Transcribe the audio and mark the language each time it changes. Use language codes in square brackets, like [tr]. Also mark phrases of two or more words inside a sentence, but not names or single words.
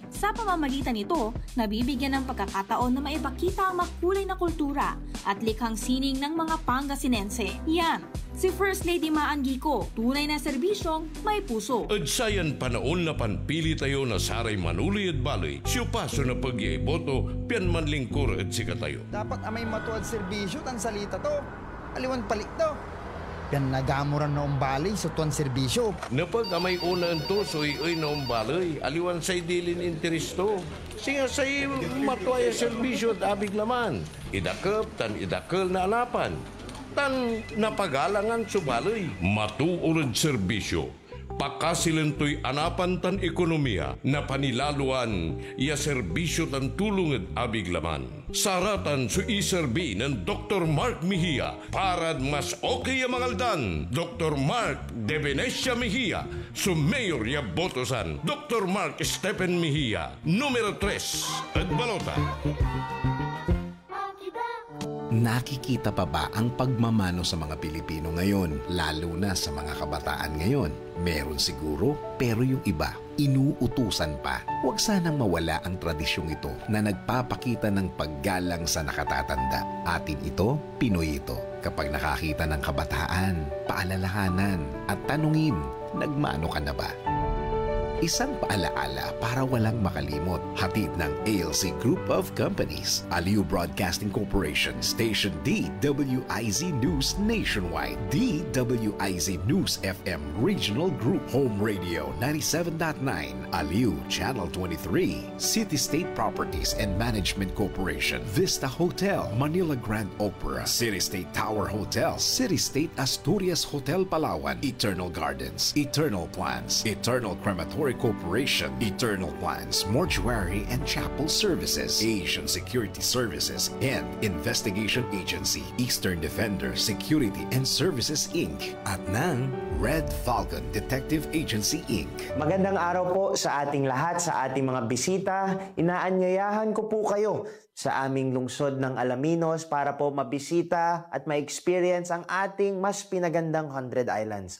[tl] Sa pamamagitan nito, nabibigyan ng pagkakataon na maipakita ang makulay na kultura at likhang sining ng mga Pangasinense. Yan, si First Lady Maan Gico, tunay na serbisyong may puso. [pag] At sayan panaon na panpili tayo na saray manuli at baloy, siyo paso na pag-iiboto, piyan manlingkur at sika tayo. Dapat amay matuad serbisyo tan salita to. Aliwan palik to. Yan nagamuran na umbali sa tuwan serbisyo. Napag amay una ang tosoy ay na umbalay, aliwan say dilin interesto. Singa say matuaya serbisyo at abig laman. Idakap tan idakal na alapan. Tan napagalangan subaloy. Matuulad serbisyo. Pakasilentoy anapan tan ekonomiya na panilaluan iya serbisyo tan tulong at abig laman. Saratan su iserbi ng Dr. Mark Mejia para mas okay ang mangaldan. Dr. Mark de Venecia Mejia, su mayor ya botosan. Dr. Mark Stephen Mejia, numero 3 at balota. [tl] Nakikita pa ba ang pagmamano sa mga Pilipino ngayon, lalo na sa mga kabataan ngayon? Meron siguro, pero yung iba, inuutusan pa. Huwag sanang mawala ang tradisyong ito na nagpapakita ng paggalang sa nakatatanda. Atin ito, Pinoy ito. Kapag nakakita ng kabataan, paalalahanan at tanungin, nagmano ka na ba? Isang paalaala para walang makalimot. Hatid ng ALC Group of Companies, Aliu Broadcasting Corporation, Station DWIZ News Nationwide, DWIZ News FM Regional Group, Home Radio 97.9, Aliu Channel 23, City State Properties and Management Corporation, Vista Hotel, Manila Grand Opera, City State Tower Hotel, City State Asturias Hotel Palawan, Eternal Gardens, Eternal Plans, Eternal Crematory Corporation, Eternal Plans, Mortuary and Chapel Services, Asian Security Services, and Investigation Agency, Eastern Defender Security and Services Inc. at ng Red Falcon Detective Agency Inc. Magandang araw po sa ating lahat, sa ating mga bisita. Inaanyayahan ko po kayo sa aming lungsod ng Alaminos para po mabisita at ma-experience ang ating mas pinagandang 100 Islands.